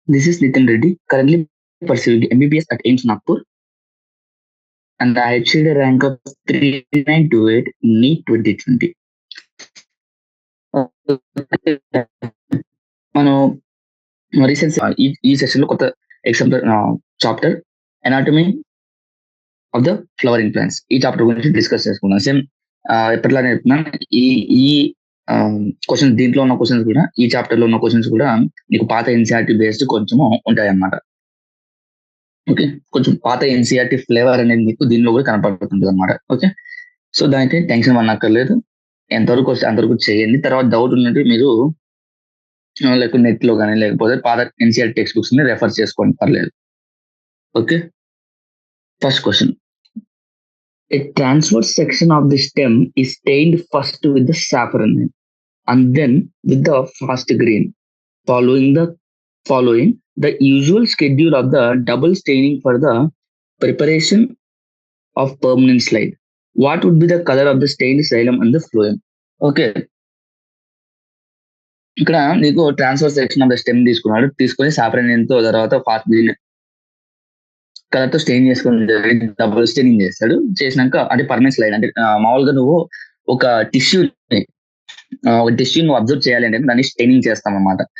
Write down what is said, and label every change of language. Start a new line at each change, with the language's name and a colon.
English: This is Nitin Reddy, currently pursuing MBBS at AIIMS Nagpur, and I achieved a rank of 3928 NEET 2020.
Telugu: మనం recent ఈ session లో కొత్త example chapter anatomy of the flowering plants ఈ chapter గురించి discuss చేసుకున్నాం. Same ఎప్పటిలానే చెప్తున్నాను. ఈ ఈ క్వశ్చన్స్ దీంట్లో ఉన్న క్వశ్చన్స్ కూడా, ఈ చాప్టర్ లో ఉన్న క్వశ్చన్స్ కూడా మీకు పాత ఎన్సీఆర్టీ బేస్డ్ కొంచెము ఉంటాయి అన్నమాట. ఓకే, కొంచెం పాత ఎన్సీఆర్టీ ఫ్లేవర్ అనేది మీకు దీనిలో కూడా కనపడుతుంది అనమాట. ఓకే, సో దానికి టెన్షన్ పడనక్కర్లేదు. ఎంతవరకు వస్తే అంతవరకు చేయండి. తర్వాత డౌట్ ఉన్నట్టు మీరు లేకపోతే నెట్ లో కానీ లేకపోతే పాత ఎన్సీఆర్ టెక్స్ట్ బుక్స్ ని రెఫర్ చేసుకోండి, పర్లేదు. Okay, first question.
English: A transverse section of the stem is stained first with the saffron and then with the fast green, following the usual schedule of the double staining for the preparation of permanent slide. What would be the color of the stained xylem and the phloem?
Telugu: Okay, ఇక్కడ నీకు transfer section of the stem తీసుకొని saffron ఎంతో తర్వాత fast green colour తో strain చేసుకుని double staining చేస్తాడు. చేసినాక అంటే పర్మనెంట్ స్లైడ్ అంటే మామూలుగా నువ్వు ఒక టిష్యూ నువ్వు అబ్జర్వ్ చేయాలి అంటే దాన్ని స్టెయినింగ్ చేస్తాం అన్నమాట.